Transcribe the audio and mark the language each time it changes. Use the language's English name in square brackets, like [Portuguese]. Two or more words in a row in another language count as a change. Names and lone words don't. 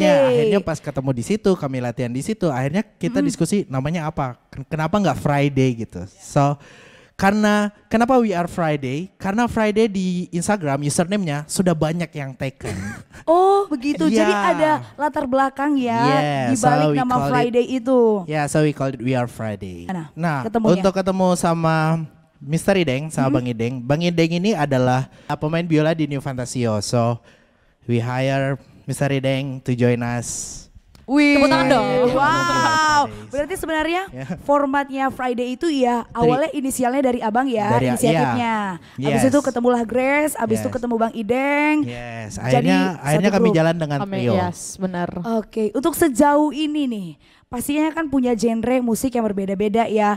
[Indonesian] Akhirnya pas ketemu di situ, kami latihan di situ. Akhirnya kita diskusi namanya apa? Kenapa nggak Friday gitu? So kenapa We Are Friday? Karena Friday di Instagram username-nya sudah banyak yang taken. Oh, begitu. Iya. Jadi ada latar belakang ya Yeah, di balik [English] so we [Indonesian] nama [English] call it- [Indonesian] Friday itu. Ya, [English] so we call it We Are Friday. [Indonesian] Nah, ketemunya. untuk ketemu sama Mr. Ideng sama Bang Ideng. Bang Ideng ini adalah pemain biola di New Fantasio. [English] So we hire Mr. Ideng to join us. [Indonesian] Wih, Tepuk tangan dong. Wow, berarti sebenarnya Ya. formatnya Friday itu ya awalnya inisialnya dari abang ya, Dari- inisiatifnya. iya. Abis Yes. itu ketemulah Grace, abis itu Yes. ketemu Bang Ideng. Yes, Jadi akhirnya satu kami grup. jalan dengan Amin, trio. yes benar. Oke, untuk sejauh ini nih, pastinya kan punya genre musik yang berbeda-beda ya.